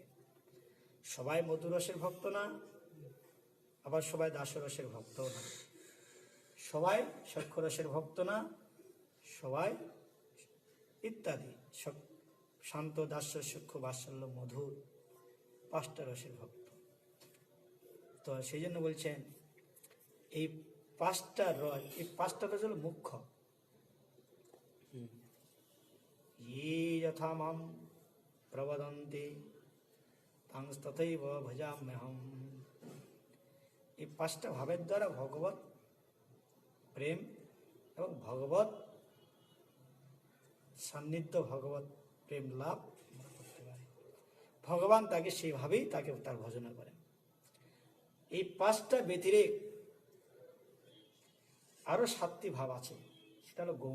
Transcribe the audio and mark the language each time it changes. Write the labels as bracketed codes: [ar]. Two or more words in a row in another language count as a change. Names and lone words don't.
[bn] সবাই মধুরসের ভক্ত না, আবার সবাই দাসরসের ভক্তও না, সবাই সক্ষরসের ভক্ত না, সবাই ইত্যাদি শান্ত দাস্য সূক্ষ্ম বাৎসল্য মধুর 5টা রসের ভক্ত। তো সেই জন্য বলছেন এই 5টা রস, এই 5টা রস হলো মুখ্য। [sa] ये यथा मां प्रवदन्ति तथैव भजाम्यहम्। [bn] এই 5টা ভাবের দ্বারা ভগবত প্রেম এবং ভগবত সান্নিধ্য, ভগবত প্রেম লাভ করতে পারে। ভগবান তাকে সেইভাবেই তাকে তার ভজনা করেন। এই 5টা ব্যতিরেক আরো 7টি ভাব আছে, সেটা হলো গৌণ।